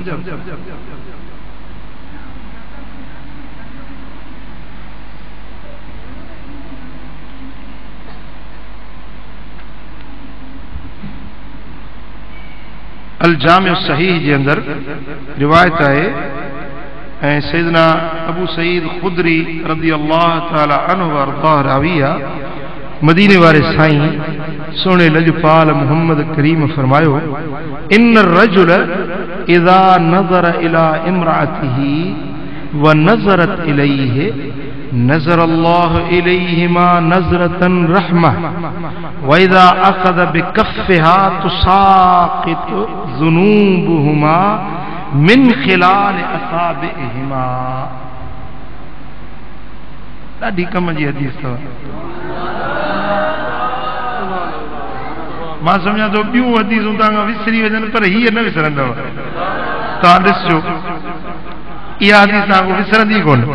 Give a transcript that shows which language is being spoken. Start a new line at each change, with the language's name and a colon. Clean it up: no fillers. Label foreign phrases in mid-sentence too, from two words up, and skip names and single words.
Sindhi: अल जामिउ सहीह जे अंदर रिवायत है ऐं सैयदना अबू सईद खुदरी
Arabic: رضي الله تعالى عنه
Sindhi: व अर्ज़ाह रावी आहे। मदीने वारे साईं सोने लजपाल मोहम्मद करीम फरमायो
Arabic: إن الرجل إذا نظر إلى امرأته ونظرت إليه نظر الله إليهما نظرة رحمة وإذا أخذ بكفها تساقطت ذنوبهما من خلال أصابعهما.
Sindhi: ॾाढी कम जी हदीस अथव। मां सम्झां थो ॿियूं हदीसूं तव्हां विसरी वञनि पर हीअ न विसरंदव। तव्हां ॾिसजो इहा हदीस तव्हां विसरंदी कोन।